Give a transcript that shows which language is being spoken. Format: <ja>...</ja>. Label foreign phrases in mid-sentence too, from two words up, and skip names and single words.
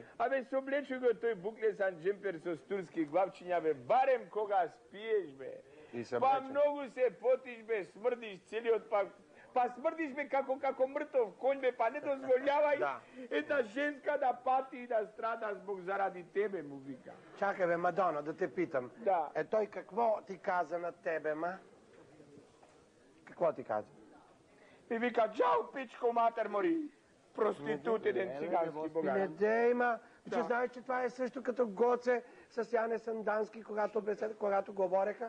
<mk>Абе, соблечу го тој буклесан джемпер со турски главчиња бе, барем кога спиеш бе. И се Па облече. многу се потиш бе, смрдиш целиот па смрдиш бе како мртов конј бе, па не дозволјавај Да. една женска да пати и да страда због заради тебе, му вика.</mk> <bg>Чакай бе, Мадоно, да те питам. Да. Тој какво ти каза на тебе, ма? Какво ти каза?</bg> <mk>И вика, чао, пичко матер мори, проститут еден цигански богат.</mk> <bg>Не дей, ма. Че знаеш, че това е също като Гоце с Яне Сандански, когато говореха.</bg>